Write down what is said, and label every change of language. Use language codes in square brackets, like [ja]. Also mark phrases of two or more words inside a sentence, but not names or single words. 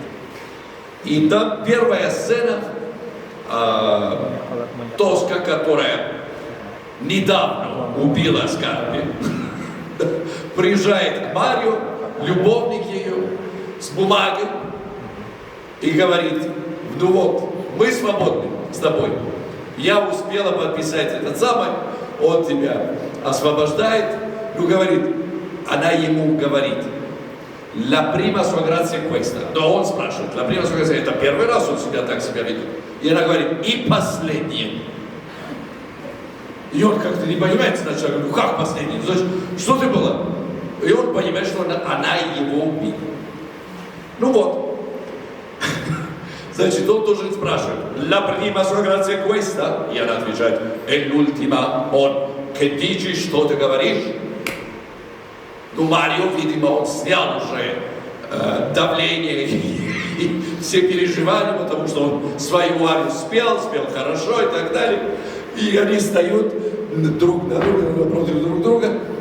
[ru] И там первая сцена, Тоска, которая недавно убила Скарпи, приезжает к Марио, любовник ее, с бумагой, и говорит, ну вот, мы свободны с тобой. Я успела подписать этот самый, он тебя освобождает, ну говорит, она ему говорит, [it] «La prima sua grazia questa». [ru] Но он спрашивает, [it] «La prima sua grazia» [ru] это первый раз он так себя ведет. И она говорит, «И последнее». И он как-то не понимает сначала, ну как последнее? Значит, что ты была? И он понимает, что она его убила. Ну вот. Значит, он должен спрашивать, [it] «La prima sua grazia questa?» [ru] И она отвечает, [it] «E l'ultima». Он, «Che dici, [ru] что ты говоришь?» Ну, Марио, видимо, он снял уже давление и все переживания, потому что он свою арию спел хорошо и так далее. И они встают друг на друга, напротив друг друга.